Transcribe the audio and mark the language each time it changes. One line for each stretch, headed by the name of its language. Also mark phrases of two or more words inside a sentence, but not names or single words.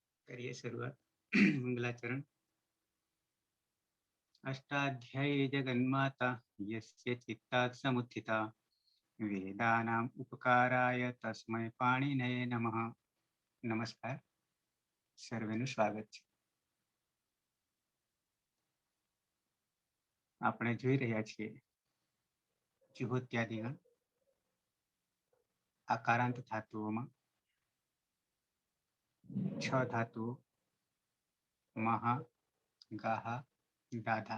Hindi: करिए शुरुआत। मंगलाचरण।
Sanskrit: अष्टाध्यायी जगन्माता यस्य चित्तात् समुत्थिता वेदानाम् उपकाराय तस्मै पाणिनये नमः।
Gujarati: नमस्कार, સર્વેનું સ્વાગત છે। આપણે જોઈ રહ્યા છીએ જુહોત્યાદિગણ આકારાંત ધાતુઓમાં 6 ધાતુઓ મહા, ગાહા, દાધા।